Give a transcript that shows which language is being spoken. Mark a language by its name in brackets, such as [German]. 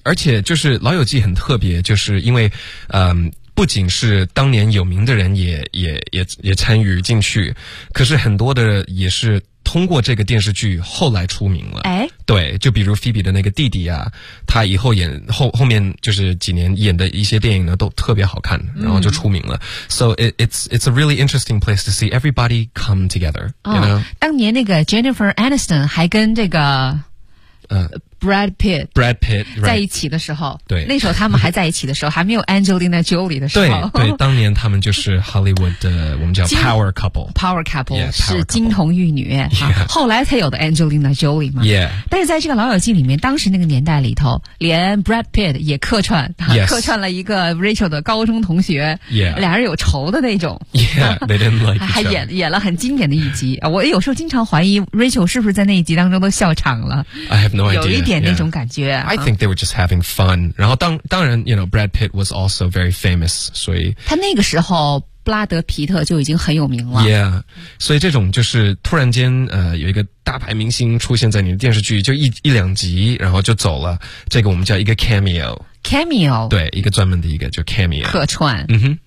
[Chinese] 而且就是《老友记》很特别，就是因为，不仅是当年有名的人也参与进去，可是很多的也是通过这个电视剧后来出名了。哎，对，就比如菲比的那个弟弟啊，他以后演后面就是几年演的一些电影呢都特别好看，然后就出名了。 [English] So it's a really interesting place to see everybody come together、 [Chinese] 当年那个 Jennifer Aniston 还跟这个Brad Pitt、 [English] right、 [Chinese] 在一起的时候，对，那时候他们还在一起的时候，还没有 Angelina Jolie 的时候，对，当年他们就是 Hollywood 的我们叫 [English] Power Couple，Power Couple, yeah, [Chinese] 是金童玉女、 [English] yeah. [Chinese] 后来才有的 Angelina Jolie 嘛。 [English] Yeah. [Chinese] 但是在这个老友记里面，当时那个年代里头，连 Brad Pitt 也客串、 [English] yes. [Chinese] 客串了一个 Rachel 的高中同学，俩、 [English] yeah. [Chinese] 人有仇的那种。 [English] Yeah, they didn't like each other. [Chinese] 还演了很经典的一集。我有时候经常怀疑 Rachel 是不是在那一集当中都笑场了。 [English] I have no idea. [Chinese] 那种感觉、 [English] yeah. I think they were just having fun. [Chinese] 然后当然 [English] you know, Brad Pitt was also very famous. [Chinese] 所以他那个时候布拉德皮特就已经很有名了。 [English] Yeah. [Chinese] 所以这种就是突然间有一个大牌明星出现在你的电视剧，就一两集然后就走了。这个我们叫一个 cameo。 [English] Cameo。 [Chinese] 对，一个专门的一个就 cameo。客串。嗯哼。